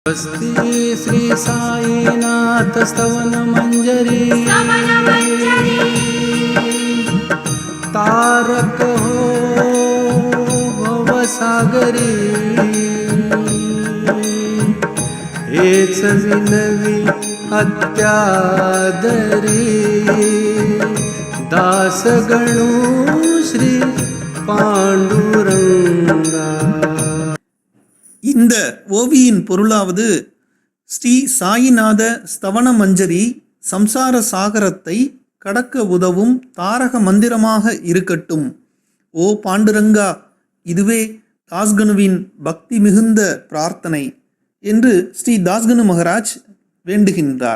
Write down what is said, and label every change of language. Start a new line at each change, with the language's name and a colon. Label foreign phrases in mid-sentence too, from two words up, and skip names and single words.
Marathi: स्वस्ति श्री साईनाथ स्तवन मंजरी तारक हो भवसागरी हेच विनवी अत्यादरी दासगणू श्री पांडुरंगा.
Tamil: இந்த ஓவியின் பொருளாவது ஸ்ரீ சாயிநாத ஸ்தவன மஞ்சரி சம்சார சாகரத்தை கடக்க உதவும் தாரக மந்திரமாக இருக்கட்டும். ஓ பாண்டுரங்கா, இதுவே தாஸ்கனுவின் பக்தி மிகுந்த பிரார்த்தனை என்று ஸ்ரீ தாஸ்கனு மகராஜ் வேண்டுகின்றார்.